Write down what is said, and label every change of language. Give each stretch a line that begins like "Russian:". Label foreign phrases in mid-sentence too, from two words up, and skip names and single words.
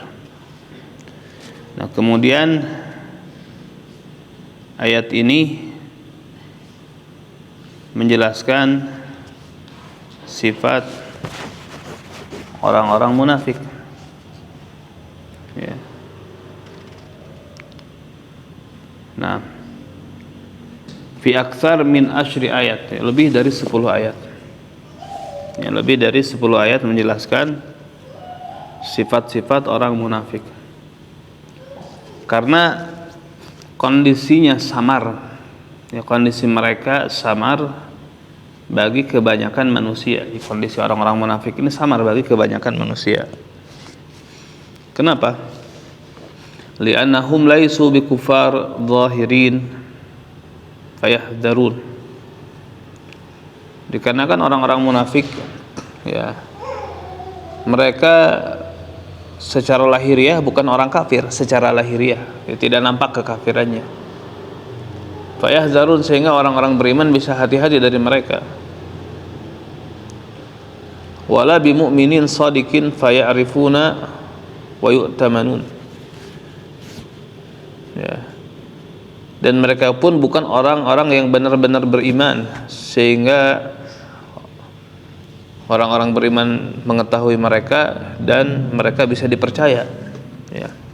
Indonesian: Nah, kemudian ayat ini menjelaskan sifat orang-orang munafik, ya. Nah,
Arabic: في أكثر من عشر آيات, ya,
Indonesian: lebih dari 10 ayat. Ya, lebih dari 10 ayat menjelaskan sifat-sifat orang munafik. Karena kondisinya samar, ya, kondisi mereka samar bagi kebanyakan manusia. Di kondisi orang-orang munafik ini samar bagi kebanyakan manusia. Kenapa?
Arabic: لأنهم ليسوا بكفار ظاهرين فيحذرون.
Indonesian: Dikarenakan orang-orang munafik, ya, mereka secara lahiriah bukan orang kafir, secara lahiriah, ya, tidak nampak kekafirannya. Fayahdharun, sehingga orang-orang beriman bisa hati-hati dari mereka.
Arabic: ولا بمؤمنين صادقين فيعرفون ويؤتمنون.
Indonesian: Ya. Dan mereka pun bukan orang-orang yang benar-benar beriman, sehingga orang-orang beriman mengetahui mereka dan mereka bisa dipercaya, ya.